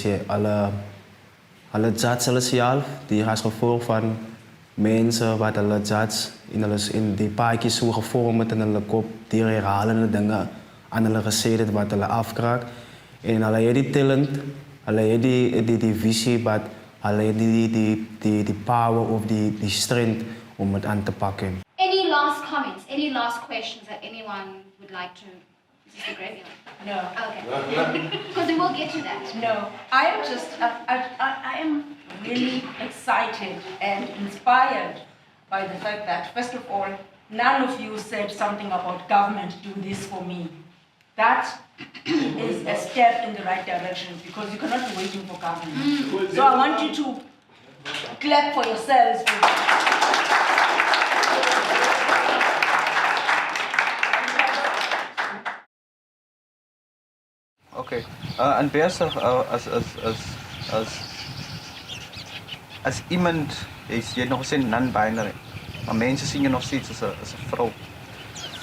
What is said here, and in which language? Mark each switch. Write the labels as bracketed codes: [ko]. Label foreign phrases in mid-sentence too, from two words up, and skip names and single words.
[af] Hulle judge hulle self, die as gevolg van mense wat hulle judge en hulle in die paadjies so gevorm het in hulle kop, die herhalende dinge aan hulle gesê het wat hulle afkraak. En hulle het die talent, hulle het die visie, wat hulle het die power of die strength om het aan te pakken. [en] Any last comments, any last questions that anyone would like to? Is this the graveyard? No. Okay. Because then we'll get to that. No, I am just, I am really excited and inspired by the fact that, first of all, none of you said something about government do this for me. That is a step in the right direction because you cannot be waiting for government. So I want you to clap for yourselves. Okay. [af] En Bergsig as iemand is jy nog gesê non-binary, maar mense sien jy nog steeds as 'n vrou.